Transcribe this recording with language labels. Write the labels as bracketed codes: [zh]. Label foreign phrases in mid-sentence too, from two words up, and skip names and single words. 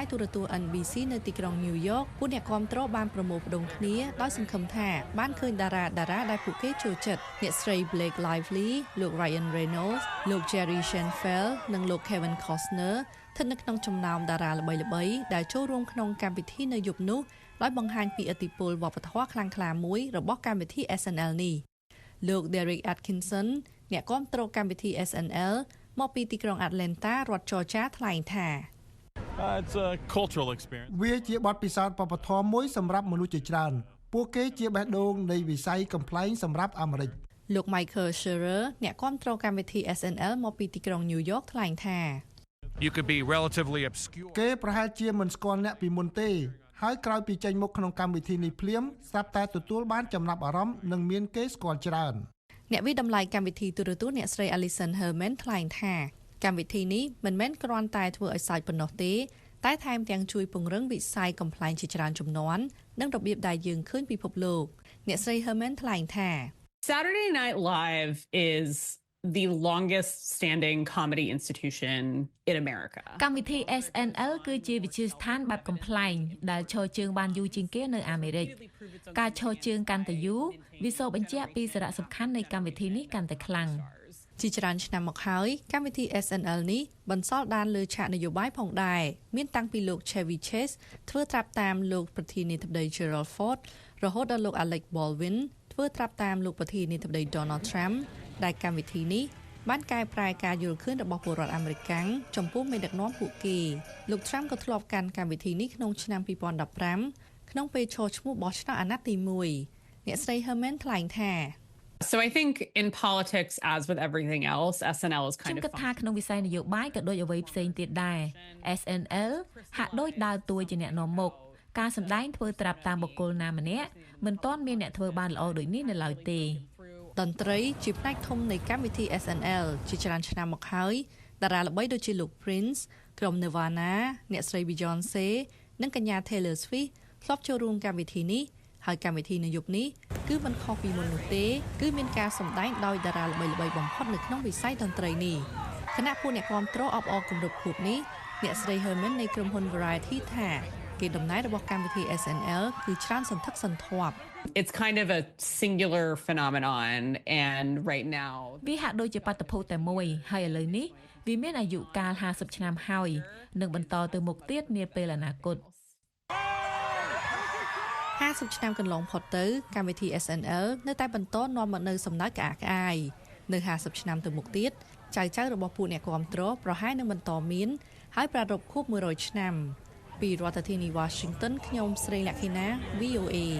[km] ទូរទស្សន៍ NBC នៅទីក្រុង New York ពួកអ្នកគាំទ្របានប្រមូលផ្ដុំគ្នាដោយសង្ឃឹមថាបានឃើញតារាដែលពួកគេចូលចិត្តអ្នកស្រី Blake Lively លោក Ryan Reynolds លោក Jerry Seinfeld និងលោក Kevin Costner ស្ថិតនៅក្នុងចំណោមតារាល្បីៗដែលចូលរួមក្នុងកម្មវិធីនៅយប់នោះដោយបង្ហាញពីឥទ្ធិពលវប្បធម៌ខ្លាំងក្លាមួយរបស់កម្មវិធី SNL នេះលោក Derek Atkinson អ្នកគាំទ្រកម្មវិធី SNL មកពីទីក្រុង Atlanta រដ្ឋ Georgia ថ្លែងថា [en] It's a cultural experience. [km] វាជាបទពិសោធន៍វប្បធម៌មួយសម្រាប់មនុស្សជាច្រើនពួកគេជាបេះដូងនៃវិស័យកំ pl សម្រាប់អាមេរិក លោក Michael Scherer អ្នកគាំទ្រកម្មវិធី SNL មកពីទីក្រុង New York ថ្លែងថា [en] You could be relatively obscure. [km] គេប្រហែលជាមិនស្គាល់អ្នកពីមុនទេហើយក្រោយពីចេញមុខក្នុងកម្មវិធីនេះភ្លាមស្រាប់តែទទួលបានចំណាប់អារម្មណ៍និងមានគេស្គាល់ច្រើន អ្នកវិតម្លៃកម្មវិធីទូរទស្សន៍អ្នកស្រី Alison Herman ថ្លែងថាកម្មវិធីនេះមិនមែនគ្រាន់តែធ្វើឲ្យសើចប៉ុណ្ណោះទេតែថែមទាំងជួយពង្រឹងវិស័យកំ pl ជាច្រើនជំនាន់និងរបៀបដែលយើងឃើញពិភពលោកអ្នកស្រី Herman ថ្លែងថា [en] Saturday Night Live is the longest standing comedy institution in America [km] កម្មវិធី SNL គឺជាវិទ្យាស្ថានបែបកំ pl ដែលឈរជើងបានយូរជាងគេនៅអាមេរិកការឈរជើងកាន់តែយូរវាសបញ្ជាក់ពីសារៈសំខាន់ នៃកម្មវិធីនេះកាន់តែខ្លាំងជាច្រើនឆ្នាំមកហើយកម្មវិធី SNL នេះបន្សល់ដានលើឆាកនយោបាយផងដែរមានតាំងពីលោក Chevy Chase ធ្វើត្រាប់តាមលោកប្រធានាធិបតី Gerald Ford រហូតដល់លោក Alec Baldwin ធ្វើត្រាប់តាមលោកប្រធានាធិបតី Donald Trump ដែលកម្មវិធីនេះបានកែប្រែការយល់ឃើញរបស់ពលរដ្ឋអាមេរិកចំពោះមេដឹកនាំពួកគេលោក Trump ក៏ធ្លាប់កាន់កម្មវិធីនេះក្នុងឆ្នាំ2015ក្នុងពេលឈរឈ្មោះបោះឆ្នោតអាណត្តិទី1អ្នកស្រី Herman ថ្លែងថា [en] So I think in politics as with everything else SNL is kind of [km] ខ្ញុំគិតថាក្នុងវិស័យនយោបាយក៏ដូចអ្វីផ្សេងទៀតដែរ SNL ហាក់ដូចដើរតួជាអ្នកនាំមុខការសម្ដែងធ្វើត្រាប់តាមបុគ្គលណាម្នាក់មិនទា ន់មានអ្នកធ្វើបានល្អដូចនេះនៅឡើយទេតន្ត្រីជាផ្នែកធំនៃកម្មវិធី SNL ជាច្រើនឆ្នាំមកហើយតារាល្បី ដូចជាលោក Prince ក្រុម Nirvana អ្នកស្រី Beyonce និងកញ្ញា Taylor Swift ធ្លាប់ចូលរួមកម្មវិធីនេះហើយកម្មវិធីនៅយប់នេះគឺមិនខុសពីមុននោះទេគឺមានការសម្ដែងដោយតារាល្បីៗបំផុតនៅក្នុងវិស័យតន្ត្រីនេះគណៈពួកអ្នកគាំទ្រអបអរគម្រប់ខួបនេះអ្នកស្រី Herman នៃក្រុមហ៊ុន Variety ថាគេដំណើររបស់កម្មវិធី SNL គឺច្រើនសន្ធឹកសន្ធាប់ [en] It's kind of a singular phenomenon and right now [km] វាហាក់ដូចជាបាតុភូតតែមួយហើយឥឡូវនេះវាមានអាយុកាល50ឆ្នាំហើយនិងបន្តទៅមុខទៀតនាពេលអនាគត 50ឆ្នាំកន្លងផុតទៅកម្មវិធី SNL នៅតែបន្តនាំមកនូវសំណើចក្អាកក្អាយនៅ50ឆ្នាំទៅមុខទៀតចៅរបស់ពួកអ្នកគាំទ្រប្រហែលនឹងបន្តមានហើយប្រារព្ធខួប100ឆ្នាំពីរដ្ឋធានី Washington ខ្ញុំស្រីលក្ខិណា VOA